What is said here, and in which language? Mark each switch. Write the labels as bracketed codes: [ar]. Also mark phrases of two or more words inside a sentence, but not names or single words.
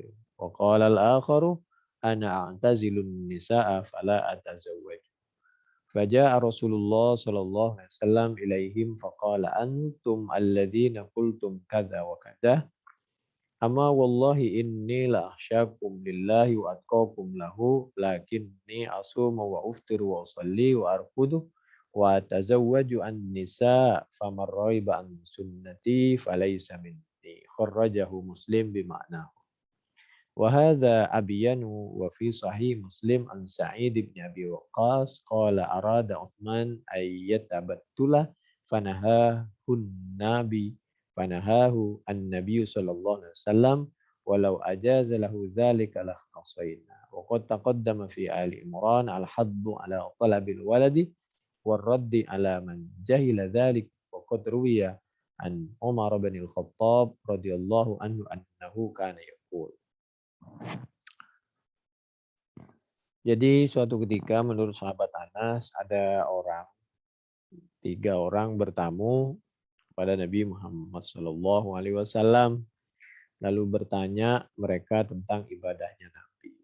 [ar] وقال الآخر أنا أعتزل النساء فلا أتزوج. فجاء رسول الله صلى الله عليه وسلم إليهم فقال أنتم الذين قلتم كذا وكذا. أما والله إني لأخشاكم لله وأتقاكم له لكني أصوم وأفطر وأصلي وأرقد وأتزوج النساء فمن رغب عن سنتي فليس مني خرجه مسلم بمعناه. وهذا أبين وفي صحيح مسلم عن سعيد بن أبي وقاص قال أراد عثمان أن يتبتل فنهاه النبي النبي صلى الله عليه وسلم ولو أجاز له ذلك لاختصينا وقد تقدم في آل عمران الحض على طلب الولد والرد على من جهل ذلك وقد روي عن عمر بن الخطاب رضي الله عنه أنه كان يقول. [id] Jadi suatu ketika menurut sahabat Anas ada tiga orang bertamu kepada Nabi Muhammad SAW lalu bertanya mereka tentang ibadahnya Nabi.